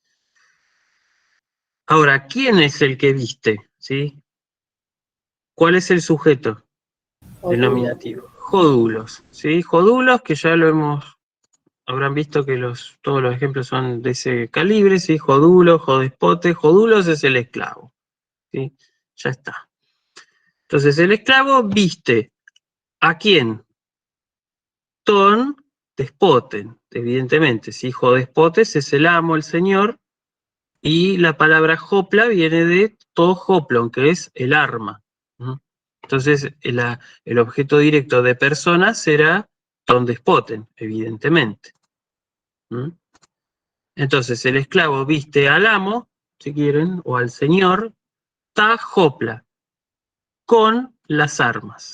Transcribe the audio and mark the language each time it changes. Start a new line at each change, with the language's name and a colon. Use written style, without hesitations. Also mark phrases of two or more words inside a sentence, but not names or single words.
Spanish: Ahora, ¿quién es el que viste? ¿Sí? ¿Cuál es el sujeto? El nominativo. Jodulos. ¿Sí? Jodulos, que ya lo habrán visto que todos los ejemplos son de ese calibre, ¿sí? Jodulos, jodespote. Jodulos es el esclavo. ¿Sí? Ya está. Entonces, el esclavo viste ¿a quién?
Greek: τὸν δεσπότην, evidentemente.
Spanish: ¿Sí? Jodespotes es el amo, el señor, y la palabra hopla viene de
Greek: τὸ ὅπλον,
Spanish: que es el arma. ¿Mm? Entonces, el objeto directo de persona será
Greek: τὸν δεσπότην,
Spanish: evidentemente. ¿Mm? Entonces, el esclavo viste al amo, si quieren, o al señor,
Greek: τὰ ὅπλα,
Spanish: con las armas.